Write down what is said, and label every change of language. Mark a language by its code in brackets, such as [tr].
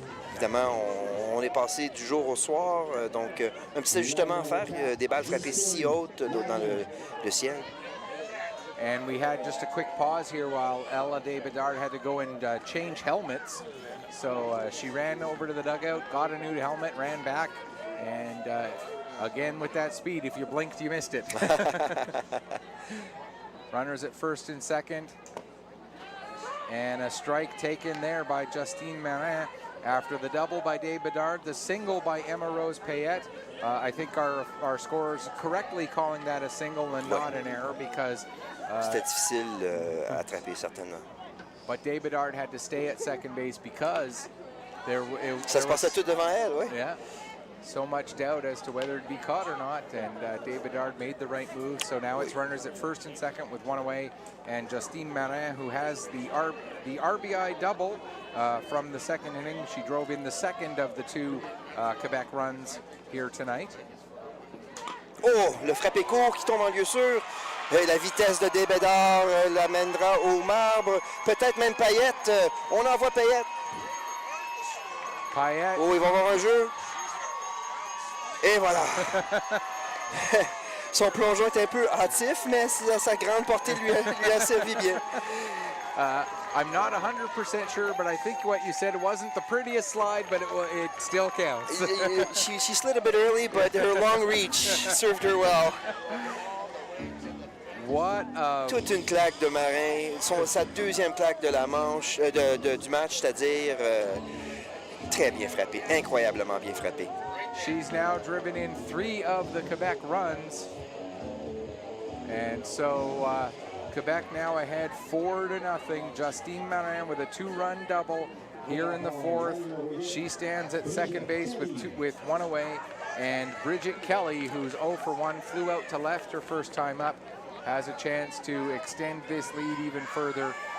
[fr] Évidemment, on est passé du jour au soir, donc un petit ajustement à faire. Il y a des balles frappées si hautes dans le ciel. [en] And we had just a quick pause here while Ella de Bedard had to go and change helmets. So she ran over to the dugout, got a new helmet, ran back, and again with that speed, if you blinked, you missed it. Runners at first and second. And a strike taken there by Justine Marin. after the double by Dave Bedard, the single by Emma Rose Payette. I think our scorers correctly calling that a single and not an error because [fr] c'était difficile à attraper, certainement. [en] but Dave Bedard had to stay at second base because [fr] Ça se passait tout devant elle, oui. [en] yeah, so much doubt as to whether it'd be caught or not, and Dave Bedard made the right move. So now it's runners at first and second with one away, and Justine Marin, who has the RBI double from the second inning. She drove in the second of the two Quebec runs here tonight. [fr] Oh, le frappé court qui tombe en lieu sûr. Et la vitesse de Dave Bedard l'amènera au marbre. Peut-être même Payette. On envoie Payette. Payette. Oh, ils vont avoir un jeu. Et voilà. Son plongeon est un peu hâtif, mais sa grande portée lui a servi bien. [en] I'm not 100% sure, but I think what you said wasn't the prettiest slide, but it still counts. She slid a bit early, but her long reach served her well. What [fr] Toute une claque de Marin, sa deuxième claque de la manche, du match, c'est-à-dire très bien frappé, incroyablement bien frappé. [en] She's now driven in 3 of the Quebec runs, and so Quebec now ahead 4-0. Justine Marin with a 2-run double here in the fourth. She stands at second base with one away, and Bridget Kelly, who's 0 for 1, flew out to left her first time up, has a chance to extend this lead even further.